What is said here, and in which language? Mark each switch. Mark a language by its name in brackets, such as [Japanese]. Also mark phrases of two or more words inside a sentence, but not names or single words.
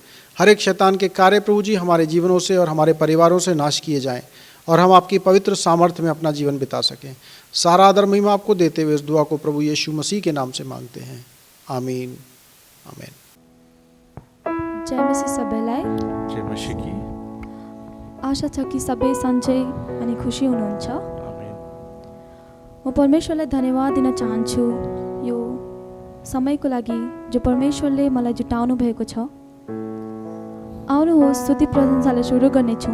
[Hindi] हर एक शैतान के कार्य प्रभु जी हमारे जीवनों से और हमारे परिवारों से नाश किए जाएं और हम आपकी पवित्र सामर्थ्य में अपना जीवन बिता सकें। सारा आदर महिमा आपको देते हुए इस दुआ को प्रभु यीशु मसीह के नाम से मांगते हैं, आमीन आमेन। [Nepali] जय मसीह सबैलाई। जय मसीहकी। आशा छ कि सबै सन्चै अनि खुसी हुनुहुन्छ। आमेन। म परमेश्वरलाई धन्यवाद दिन चाहन्छु यो समयको लागि जो परमेश्वरले मलाई जुटाउनु भएको छ। आउनुहोस् स्तुति प्रशंसालाई सुरु गर्नेछौँ।